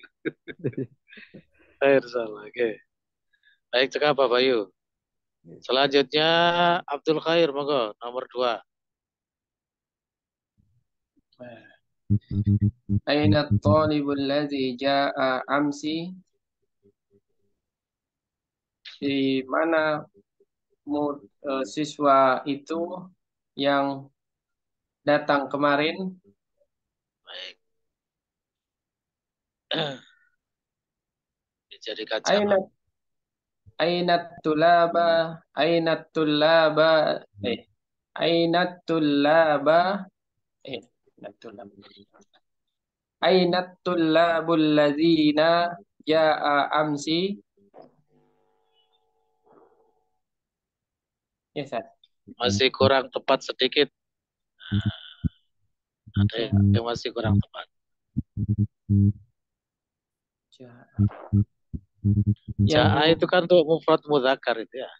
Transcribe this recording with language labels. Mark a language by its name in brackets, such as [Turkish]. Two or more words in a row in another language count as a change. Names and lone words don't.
[Arabic] إن شاء الله. [Indonesian] Oke. Baik, cekap Pak Bayu. Selanjutnya Abdul Khair, monggo nomor 2. [Arabic] أين الطالب الذي جاء أمس? [Indonesian] Di mana siswa itu yang datang kemarin? Baik. Dijadikan Aina jamak. [Arabic] أين طلاب أين طلاب أين طلاب أين طلاب الذين جاء أمس? [Indonesian] Ya, Ustaz. Masih kurang tepat sedikit. Ada yang masih kurang tepat. Ja'a itu kan untuk [Arabic] مفرد مذكر [Indonesian] itu ya.